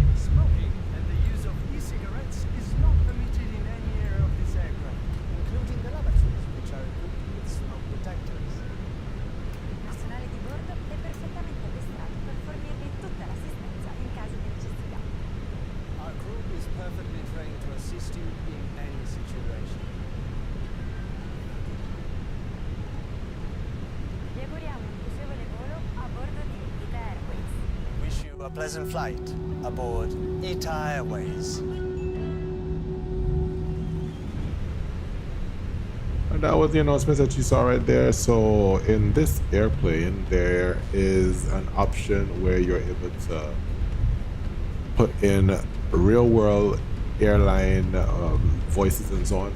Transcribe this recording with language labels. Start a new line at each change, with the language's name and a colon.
English: Smoking and the use of e-cigarettes is not permitted in any area of this aircraft, including the lavatories, which are equipped with smoke detectors.
Italian: Il personale di bordo è perfettamente addestrato per fornirvi tutta l'assistenza in caso di necessità.
English: Our crew is perfectly trained to assist you in any situation.
Italian: Vi auguriamo un piacevole volo a bordo di ITY Airways.
English: Wish you a pleasant flight aboard ITY Airways. And that was the announcement that you saw right there. So in this airplane, there is an option where you're able to put in real world airline voices and so on.